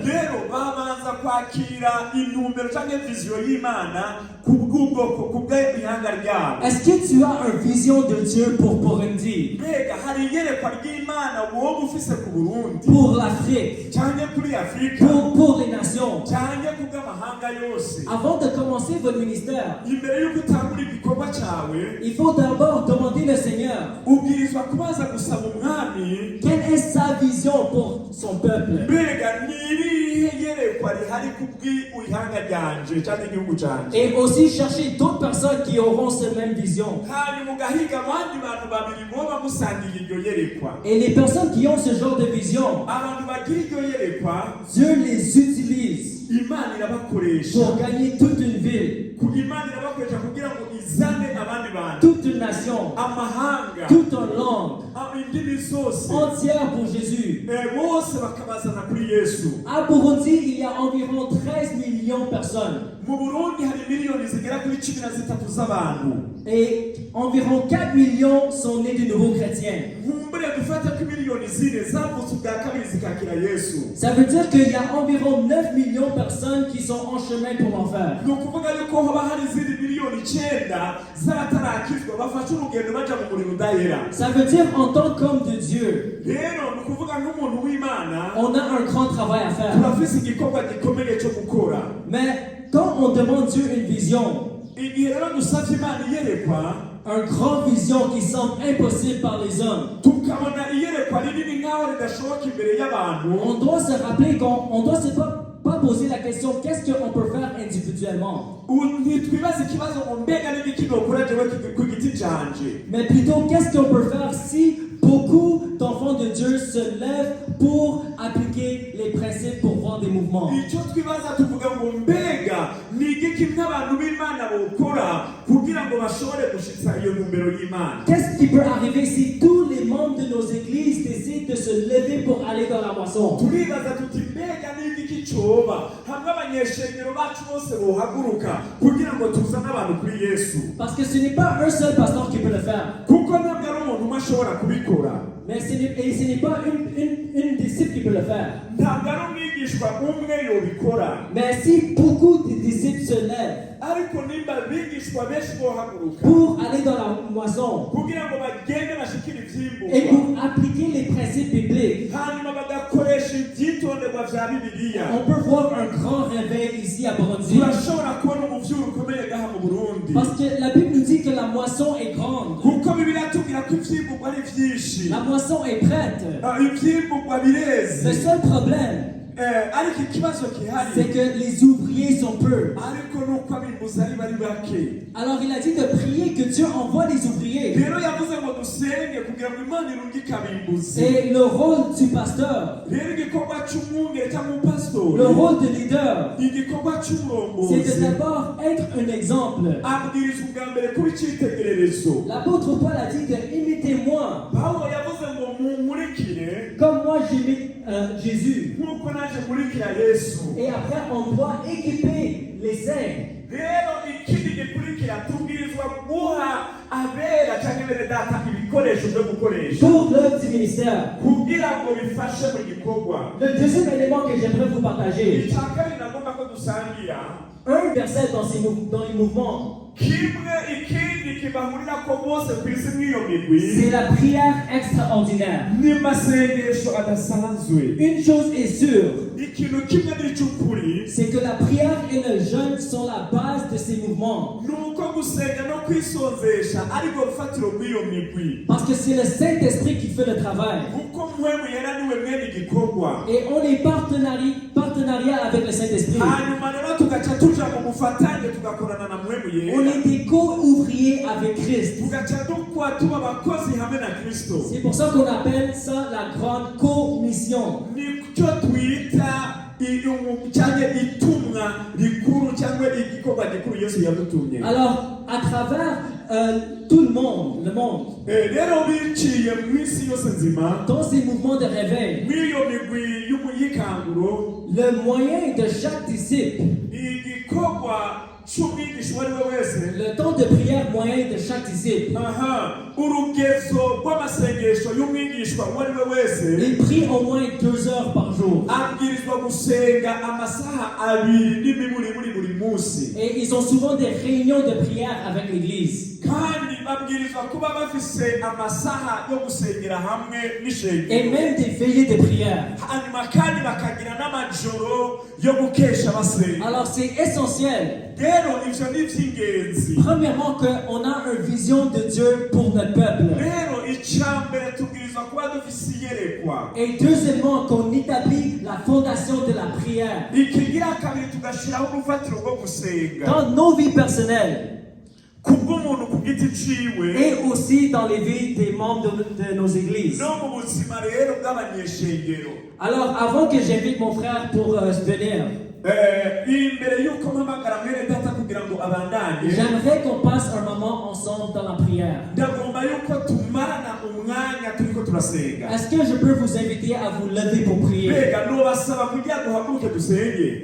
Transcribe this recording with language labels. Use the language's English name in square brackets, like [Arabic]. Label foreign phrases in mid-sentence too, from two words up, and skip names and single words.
[Rundi] rero babanza kwakira intumbero canke viziyo y'Imana ku bw'ubwoko ku bw'ihanga ryabo. [French] Est-ce que tu as une vision de Dieu pour Burundi, [Rundi] Mbega hari iyerekwa ry'Imana wowe ufise ku Burundi [French] pour l'Afrique, [Rundi] canke kuri Afurika [French] pour les nations? [Rundi] canke ku bw'amahanga yose? [French] Avant de commencer votre ministère, [Rundi] Imbere y'uko utangura igikorwa cawe, [French] il faut d'abord demander le Seigneur [Rundi] ubwirizwa kubaza gusaba umwami, [French] quelle est sa vision pour son peuple. [Rundi] mbega ni irihe yerekwa rihari ku bw'ihanga ryanje canke igihugu canje? [French] Et aussi chercher d'autres personnes qui auront cette même vision. [Rundi] hanyuma ugahiga abandi bantu babiri boba musangiye iryo yerekwa. [French] Et les personnes qui ont ce genre de vision, [Rundi] Abantu bagira iryo yerekwa, [French] Dieu les utilise [Rundi] Imana irabakoresha. [French] pour gagner toute une ville, [Rundi] Imana irabakoresha kugira ngo izane abandi bantu, [French] toute une nation, [Rundi] amahanga, [French] toute une langue [Rundi] indimi zose, [French] entière pour Jésus. [Rundi] bose bakabazana kuri Yesu. [French] À Burundi, il y a environ 13 millions de personnes [Rundi] Mu Burundi hari miliyoni zigera kuri 13 z'abantu. [French] et environ 4 millions sont nés de nouveaux chrétiens. [Rundi] Nkumbure dufate ko miliyoni zine zavutse ubwa kabiri zikakira Yesu. [French] Ça veut dire qu'il y a environ 9 millions de personnes qui sont en chemin pour l'enfer. [Rundi] Ni ukuvuga yuko hoba hari izindi miliyoni 9 z'abatarakizwa bafashe urugendo baja mu muriro udahera. [French] Ça veut dire en tant qu'homme de Dieu, [Rundi] Rero ni ukuvuga nk'umuntu w'Imana, [French] on a un grand travail à faire. [Rundi] turafise igikorwa gikomeye cyo gukora. [French] Mais quand on demande Dieu une vision, [Rundi] igihe rero dusavye Imana iyerekwa [French] un grand vision qui semble impossible par les hommes, [Rundi] tukabona iyerekwa rinini nk'aho ridashoboka imbere y'abantu, [French] on doit se rappeler qu'on doit se pas poser la question qu'est-ce qu'on peut faire individuellement, [Rundi] ntitwibaze ikibazo ngo mbega n'igiki nokora jewe ku giti canje, [French] mais plutôt qu'est-ce qu'on peut faire si beaucoup d'enfants de Dieu se lèvent pour appliquer les principes pour voir des mouvements. [Rundi] icyo twibaza tuvuga ngo mbega ni igiki nk'abantu b'Imana bokora kugira ngo bashobore gushitsa iyo ntumbero y'Imana. [French] Qu'est-ce qui peut arriver si tous les membres de nos églises décident de se lever pour aller dans la moisson? [Rundi] turibaza tuti mbega ni igiki coba hamwe abanyeshengero bacu bose bohaguruka kugira ngo tuzane abantu kuri Yesu, [French] Parce que ce n'est pas un seul pasteur qui peut le faire. [Rundi] kuko ntabwo ari umuntu umwe ashobora kubikora, [French] Mais ce n'est pas une disciple qui peut le faire. [Rundi] ntabwo ari umwigishwa umwe yobikora, [French] Mais si beaucoup de disciples se lèvent [Rundi] ariko nimba abigishwa benshi bohaguruka [French] pour aller dans la moisson [Rundi] kugira ngo bagende bashikire [French] et [Rundi] ivyimburwa [French] pour appliquer les principes bibliques, [Rundi] hanyuma bagakoresha ibyitonderwa vya Bibiliya, [French] on peut voir un grand réveil ici à Burundi. [Rundi] turashobora kubona umuvyuro ukomeye gaha mu Burundi, [French] Parce que la Bible nous dit que la moisson est grande. [Rundi] kuko Bibiliya tubwira ko ivyimburwa ari vyinshi, [French] La moisson est prête. [Rundi] ivyimburwa bireze, [French] Le seul problème, [Rundi] ariko ikibazo [French] c'est [Rundi] gihari [French] que les ouvriers sont peu. [Rundi] ariko nuko abimbuzi ari bari bake. [French] Alors il a dit de prier que Dieu envoie des ouvriers. [Rundi] Rero yavuze ngo dusenge kugira ngo Imana irungike abimbuzi. [French] Et le rôle du pasteur, [Rundi] Rero igikorwa c'umwungere cyangwa [French] le [Rundi] umupasitori, [French] rôle de leader, [Rundi] igikorwa [French] c'est de [Rundi] c'umurongozi, [French] d'abord être un exemple. [Rundi] abwiriza ubwa mbere kuba icitegererezo. [French] L'apôtre Paul a dit de imitez-moi [Rundi] Pawulo yavuze ngo mumurikire [French] comme moi j'imite Jésus. [Rundi] nk'uko naje nkurikira Yesu. [French] Et après on doit équiper les saints [Rundi] Rero ikindi gikurikira tubwirizwa guha abera cyangwa bene data ibikoresho byo gukoresha [French] pour l'œuvre du ministère. [Rundi] kugira ngo bifashe mu gikorwa. [French] Le deuxième élément que j'aimerais vous partager, [Rundi] icya kabiri nagomba ko dusangira [French] un verset dans les mouvements, [Rundi] kimwe ikindi kibahurira ko bose ku isi nk'iyo migwi [French] c'est la prière extraordinaire. [Rundi] n'amasengesho adasanzwe. [French] Une chose est sûre, [Rundi] ikintu kimwe n'icy'ukuri [French] c'est que la prière et le jeûne sont la base de ces mouvements. [Rundi] ni uko gusenga no kwisonzesha ariko rufatiro rw'iyo migwi, [French] Parce que c'est le Saint-Esprit qui fait le travail. [Rundi] kuko mpwemu yera niwe mwene igikorwa. [French] Et on est partenariat avec le Saint-Esprit. [Rundi] hanyuma rero tugaca tuja mu bufatanye tugakorana na mpwemu [French] On [Rundi] yera, [French] est des co-ouvriers avec Christ. [Rundi] tugaca dukwa tuba abakozi hamwe na Kristo. [French] C'est pour ça qu'on appelle ça la grande commission. [Rundi] nicyo twita cyangwa itumwa rikuru cyangwa igikorwa gikuru Yesu yadutumye. [French] Alors, à travers tout le monde, [Rundi] rero biciye mu isi yose nzima [French] dans ces mouvements de réveil, [Rundi] mw'iyo migwi y'umuyikanguro, [French] le moyen de chaque disciple, [Rundi] igikorwa cy'umwigisha uwo ari we wese, [French] le temps de prière moyen de chaque disciple, [Rundi] urugezo rw'amasengesho y'umwigishwa uwo ari we wese, [French] il prie au moins 2 heures par jour. [Rundi] abwirizwa gusenga amasaha 2 n'imiburiburi buri munsi, [French] Et ils ont souvent des réunions de prière avec l'église. [Rundi] kandi babwirizwa kuba bafise amasaha yo gusengera hamwe [French] Et [Rundi] n'ishengero, [French] même des veillées de prière. [Rundi] hanyuma kandi bakagira n'amajoro yo gukesha basenga. [French] Alors c'est essentiel, [Rundi] rero ivyo ni ivy'ingenzi. [French] premièrement, qu'on a une vision de Dieu pour notre peuple. [Rundi] rero icambere tubwirizwa kuba dufise iyerekwa, [French] Et deuxièmement, qu'on établit la fondation de la prière [Rundi] ikigira kabiri tugashiraho urufatiro rwo gusenga [French] dans nos vies personnelles [Rundi] kubw'umuntu ku giti ciwe [French] et aussi dans les vies des membres de nos églises. [Rundi] no mu buzima rero bw'abanyeshengero. [French] Alors, avant que j'invite mon frère pour venir, [Rundi] imbere y'uko mpamagara mwene data kugira ngo abandanye, [French] j'aimerais qu'on passe un moment ensemble dans la prière. [Rundi] ndagomba yuko tumarana umwanya turiko turasenga. [French] Est-ce que je peux vous inviter à vous lever pour prier? [Rundi] mbega nobasaba kugira duhaguruke dusenge.